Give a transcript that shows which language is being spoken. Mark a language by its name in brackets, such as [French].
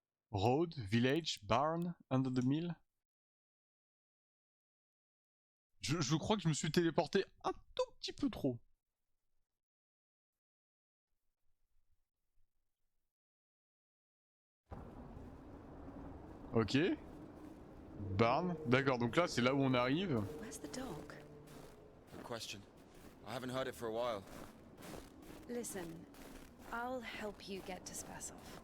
[English] Road, village, barn, under the mill. [French] Je crois que je me suis téléporté un tout petit peu trop. Ok. Barn. D'accord, donc là c'est là où on arrive. [English] Where's the dog? Good question. I haven't heard it for a while. Listen, I'll help you get to Spasov.